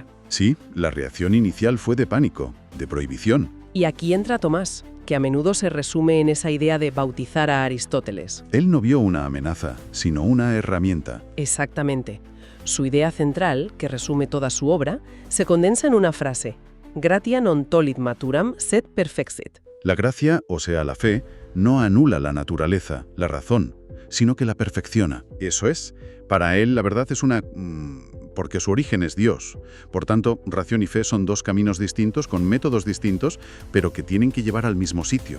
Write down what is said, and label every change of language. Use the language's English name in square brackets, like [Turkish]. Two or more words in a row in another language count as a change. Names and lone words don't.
[Spanish] Sí, la reacción inicial fue de pánico, de prohibición. Y aquí entra Tomás, que a menudo se resume en esa idea de bautizar a Aristóteles. Él no vio una amenaza, sino una herramienta. Exactamente. Su idea central, que resume toda su obra, se condensa en una frase: [Latin] Gratia non tollit maturam sed perfexit. [Spanish] La gracia, o sea, la fe, no anula la naturaleza, la razón, sino que la perfecciona. Eso es. Para él, la verdad es una... porque su origen es Dios. Por tanto, razón y fe son dos caminos distintos, con métodos distintos, pero que tienen que llevar al mismo sitio.